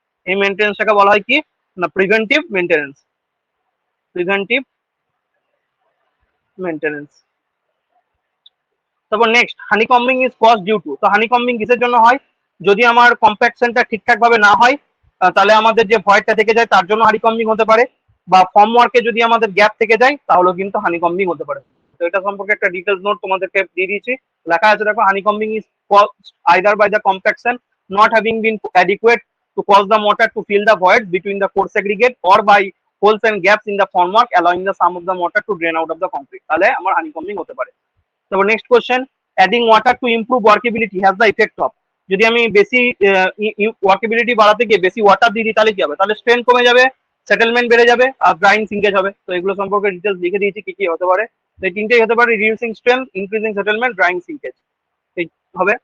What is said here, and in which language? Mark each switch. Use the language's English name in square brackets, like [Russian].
[Bangla] এই মেইনটেনেন্সটাকে বলা হয় কি না প্রিভেন্টিভ মেইনটেনেন্স, প্রিভেন্টিভ মেইনটেনেন্স। তারপর next, [English] Honeycombing is cause due to. [Bangla] তো হানিকম্বিং কিসের জন্য হয়, যদি আমার কম্প্যাকশনটা ঠিকঠাক ভাবে না হয় তাহলে আমাদের যে ভয়েডটা থেকে যায় তার জন্য হানিকম্বিং হতে পারে, বা ফর্ম ওয়ার্কে যদি আমাদের গ্যাপ থেকে যায় তাহলেও কিন্তু হানিকম্বিং হতে পারে। তো এটা সম্পর্কে একটা ডিটেলস নোট তোমাদেরকে দিয়ে দিয়েছি, লেখা আছে দেখো, [English] honeycombing is caused either by the compaction not having been adequate to cause the mortar to fill the void between the core segregate or by holes and gaps in the formwork allowing the some of the mortar to drain out of the concrete, [Bangla] তাহলে আমার হানিকম্বিং হতে পারে। তারপর [English] Next question, adding water to improve workability has the effect of. [Bangla] যদি আমি বেশি ওয়ার্কেবিলিটি বাড়াতে গিয়ে বেশি ওয়াটার দিয়ে দিই তাহলে কি হবে, তাহলে স্ট্রেন কমে যাবে, সেটেলমেন্ট বেড়ে যাবে, আর ড্রাইং সিঙ্কেজ হবে। তো এগুলো সম্পর্কে ডিটেলস লিখে দিয়েছি কি কি হতে পারে, তো এই তিনটেই হতে পারে, reducing strain, increasing settlement, drawing সিঙ্কেজ হবে।